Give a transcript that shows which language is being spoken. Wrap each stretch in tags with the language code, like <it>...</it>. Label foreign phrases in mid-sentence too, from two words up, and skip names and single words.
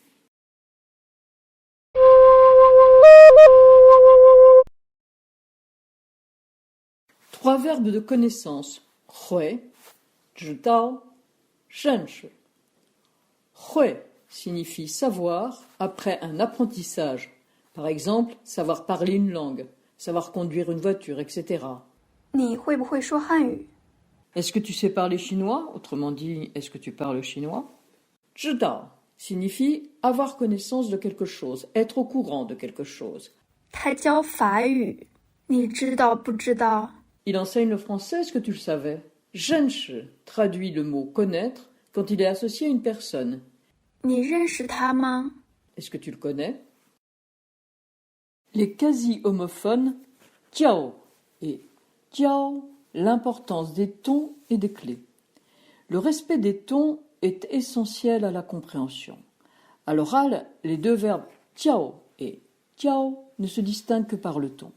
<fr>Trois verbes de connaissance.</fr> <zh>Hui, zhidao, zhenshu.</zh> <fr>Hui signifie savoir après un apprentissage. Par exemple, savoir parler une langue, savoir conduire une voiture, etc.</fr> <zh>你会不会说汉语？</zh> <fr>Est-ce que tu sais parler chinois? Autrement dit, est-ce que tu parles chinois? Zhidao signifie avoir connaissance de quelque chose, être au courant de quelque chose.</fr> <zh>他教法语，你知道不知道？</zh> <fr>Il enseigne le français, est-ce que tu le savais? Zhenshu traduit le mot connaître quand il est associé à une personne.</fr> <zh>你认识他吗？</zh> <fr>Est-ce que tu le connais? Les quasi-homophones jiao et jiao, l'importance des tons et des clés. Le respect des tons est essentiel à la compréhension. À l'oral, les 2 verbes jiao et jiao ne se distinguent que par le ton.</fr>